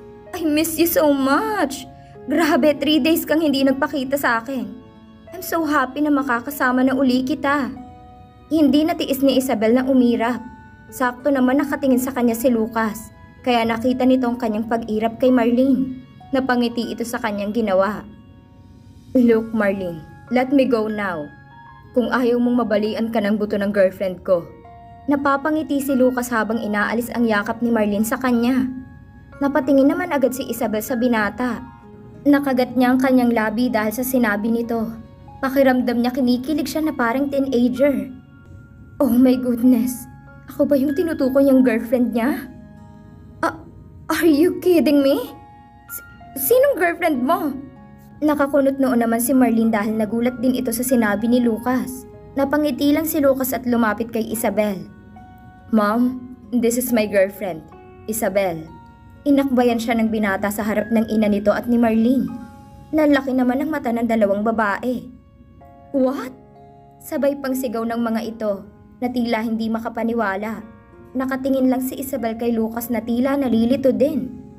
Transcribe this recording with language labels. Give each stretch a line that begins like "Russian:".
English: I miss you so much!
Filipino: Grabe, 3 days kang hindi nagpakita sa akin.
English: I'm so happy
Filipino: na makakasama na uli kita. Hindi natiis ni Isabel na umirap. Sakto naman nakatingin sa kanya si Lucas. Kaya nakita nito ang kanyang pag-irap kay Marlene. Napangiti ito sa kanyang ginawa.
English: Look Marlene, let me go now.
Filipino: Kung ayaw mong mabalian ka ng buto ng girlfriend ko. Napapangiti si Lucas habang inaalis ang yakap ni Marlene sa kanya. Napatingin naman agad si Isabel sa binata. Nakagat niya ang kanyang labi dahil sa sinabi nito. Pakiramdam niya kinikilig siya na parang teenager.
English: Oh my goodness,
Filipino: ako ba yung tinutukoy niyang girlfriend niya?
English: Are you kidding me?
Filipino: Sinong girlfriend mo? Nakakunot noon naman si Marlene dahil nagulat din ito sa sinabi ni Lucas. Napangiti lang si Lucas at lumapit kay Isabel.
English: Mom, this is my girlfriend, Isabel.
Filipino: Inakbayan siya ng binata sa harap ng ina nito at ni Marlene. Nanlaki naman ang mata ng dalawang babae.
English: What?
Filipino: Sabay pang sigaw ng mga ito na tila hindi makapaniwala. Nakatingin lang si Isabel kay Lucas na tila nalilito din.